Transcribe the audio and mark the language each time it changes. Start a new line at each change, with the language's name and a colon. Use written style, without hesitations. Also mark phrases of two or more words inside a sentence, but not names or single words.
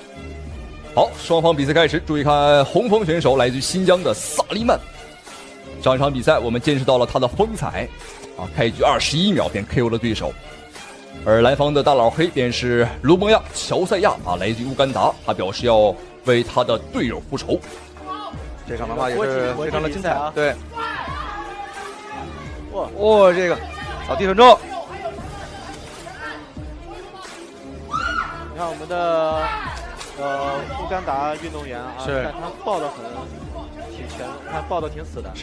Chinese: 好，雙方比賽開始，注意看紅鋒選手來自於新疆的薩利曼。上一場比賽我們見識到了他的風采啊，開局21秒便 KO 了對手。而藍方的大老黑便是盧蒙亞·喬賽亞啊，來自於烏干達，他表示要為他的隊友復仇。這場的話也是非常的精彩啊！對，哇，這個倒地很重。你看我們的烏干達運動員啊，但他抱得很挺拳，他抱得挺死的。